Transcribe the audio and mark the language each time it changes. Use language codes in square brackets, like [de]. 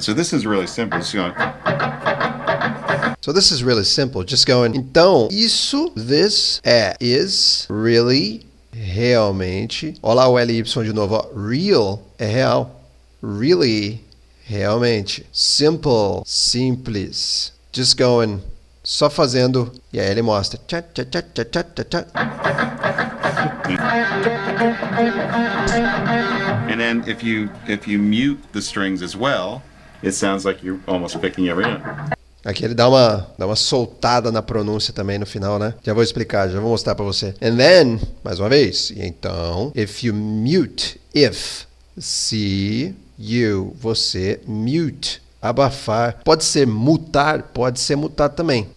[en] So this is really simple. It's going... So this is really simple. Just going. [pt] Então, isso, this, is, really, realmente. Olha lá o LY de novo. Ó. Real é real. Really, realmente. Simple, simples. [en] Just going, [pt] só fazendo. E aí ele mostra. Tchá, tchá, tchá, tchá, tchá, tchá. [en] And then if you mute the strings as well, it sounds like you're almost picking every note. [pt] Aqui ele dá uma soltada na pronúncia também no final, né? Já vou explicar, já vou mostrar pra você. [en] And then, [pt] mais uma vez. E então, [en] if you mute, [pt] se you, você, mute, abafar. Pode ser mutar também.